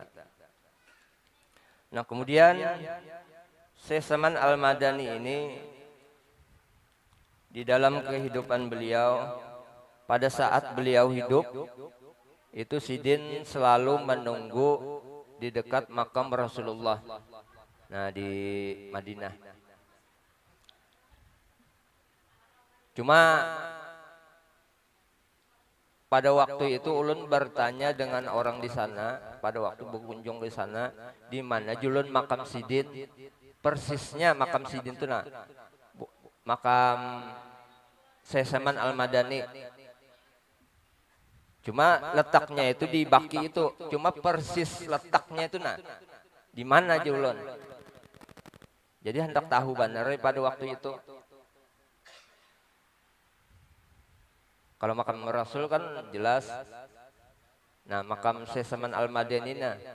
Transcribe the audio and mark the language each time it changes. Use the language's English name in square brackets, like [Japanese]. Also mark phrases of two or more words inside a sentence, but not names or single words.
[Indonesian] Nah, kemudian Syekh Saman Al-Madani ini di dalam kehidupan beliau, pada saat beliau hidup itu sidin selalu menunggu di dekat makam Rasulullah. [Banjar] Nah, di Madinah. Cuma pada waktu itu ulun bertanya dengan orang di sana, pada waktu berkunjung di sana, di mana julun makam sidin, persisnya makam sidin itu nah, makam Syekh Saman Al-Madani. Cuma letaknya itu di Baki itu, cuma persis letaknya itu nah di mana julun. [Indonesian] Jadi hendak tahu benar pada waktu itu. Kalau makam Rasul kan jelas. Nah, makam Syekh Saman Al-Madani nah.